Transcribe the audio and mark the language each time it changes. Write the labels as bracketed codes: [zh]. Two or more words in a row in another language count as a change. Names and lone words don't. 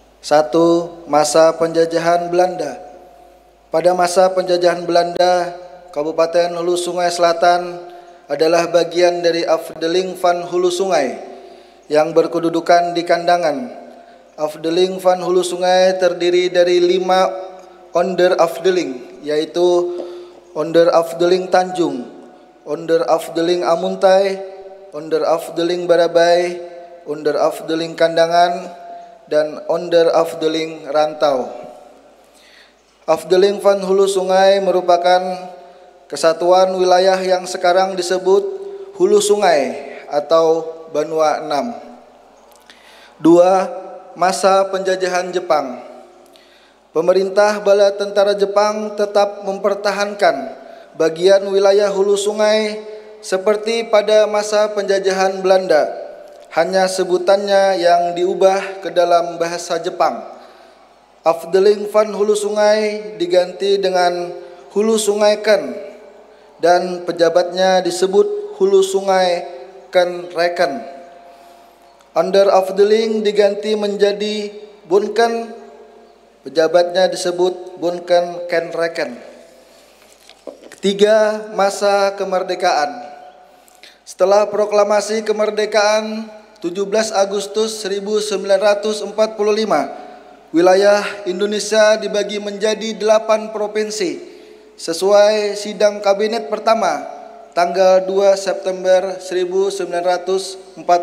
[id] 1. Masa penjajahan Belanda. Pada masa penjajahan Belanda, Kabupaten Hulu Sungai Selatan adalah bagian dari Afdeling van Hulu Sungai yang berkedudukan di Kandangan. Afdeling van Hulu Sungai terdiri dari 5 Onderafdeling, yaitu Onderafdeling Tanjung, Onderafdeling Amuntai, Onderafdeling Barabai, Onderafdeling Kandangan, dan Onderafdeling Rantau. Afdeling van Hulu Sungai merupakan kesatuan wilayah yang sekarang disebut Hulu Sungai atau Banua 6. 2. Masa penjajahan Jepang. Pemerintah bala tentara Jepang tetap mempertahankan bagian wilayah Hulu Sungai seperti pada masa penjajahan Belanda, hanya sebutannya yang diubah ke dalam bahasa Jepang. Afdeling van Hulu Sungai diganti dengan Hulu Sungai Ken dan pejabatnya disebut Hulu Sungai Ken Reken. Onderafdeling diganti menjadi Bunken, pejabatnya disebut Bunken Ken Reken. Ketiga, masa kemerdekaan. Setelah proklamasi kemerdekaan 17 Agustus 1945, wilayah Indonesia dibagi menjadi 8 provinsi sesuai sidang kabinet pertama tanggal 2 September 1945.